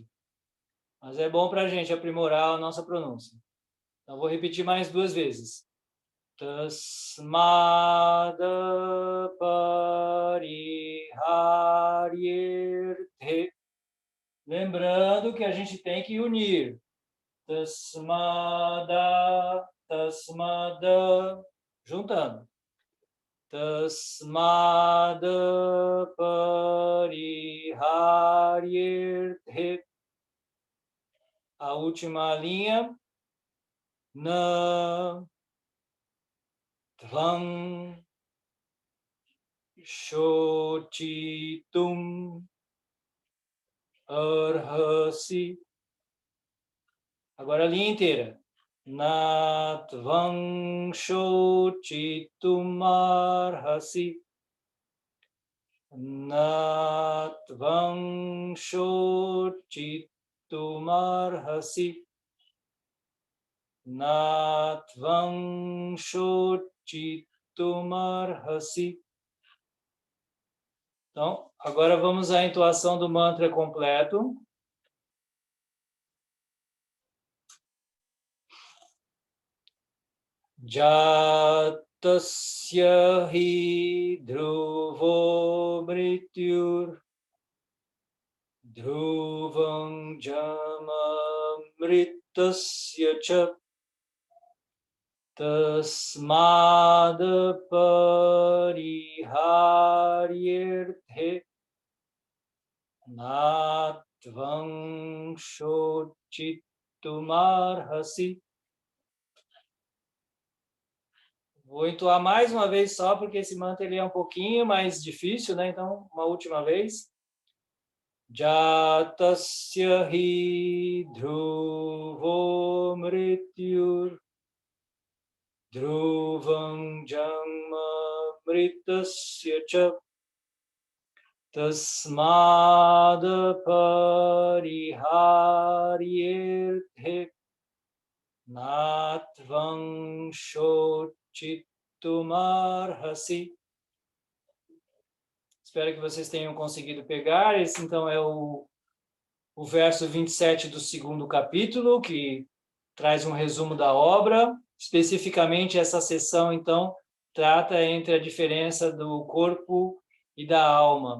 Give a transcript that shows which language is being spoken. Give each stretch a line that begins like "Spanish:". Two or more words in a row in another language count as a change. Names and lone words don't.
Portuguese: Mas é bom para a gente aprimorar a nossa pronúncia. Então, vou repetir mais 2 vezes.
Sanskrit: तस्माद परिहार्ये.
Portuguese: Lembrando que a gente tem que unir.
Sanskrit: तस्माद, तस्माद,
Portuguese: juntando.
Sanskrit: तस्माद परिहार्ये.
Portuguese: A última linha.
Sanskrit: न त्वं शोचितुम् अर्हसि.
Portuguese: Agora a linha inteira.
Sanskrit: न त्वं शोचितुम् अर्हसि. न त्वं शोचितुं शोचितुमर्हसि न त्वं शोचितुमर्हसि.
Portuguese: Então, agora vamos à entoação do mantra completo.
Sanskrit: जातस्य हि ध्रुवो मृत्युर् ध्रुवं जन्म मृतस्य च तस्माद् परिहार्येऽर्थे न त्वं शोचितुमर्हसि.
Portuguese: Vou entoar mais uma vez só, porque esse mantra ele é um pouquinho mais difícil, né? Então, uma última vez.
Sanskrit: जातस्य हि ध्रुवो मृत्युर्ध्रुवं जन्म मृतस्य च तस्माद् परिहार्येऽर्थे न त्वं शोचितुमर्हसि.
Portuguese: Espero que vocês tenham conseguido pegar. Esse, então, é o verso 27 do 2º capítulo, que traz um resumo da obra. Especificamente, essa seção, então, trata entre a diferença do corpo e da alma.